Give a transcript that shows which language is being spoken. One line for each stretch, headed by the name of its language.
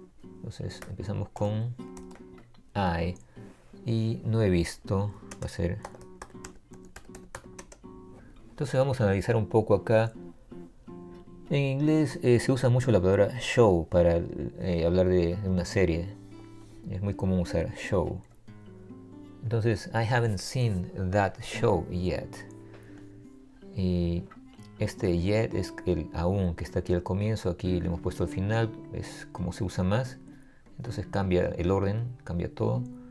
Spanish: Entonces, empezamos con
English: I.
Spanish: Y no he visto, va a ser. Entonces, vamos a analizar un poco acá. En inglés se usa mucho la palabra show para hablar de una serie. Es muy común usar show. Entonces,
English: I haven't seen that show yet.
Spanish: Y este yet es el aún que está aquí al comienzo, aquí le hemos puesto al final, es como se usa más. Entonces cambia el orden, cambia todo.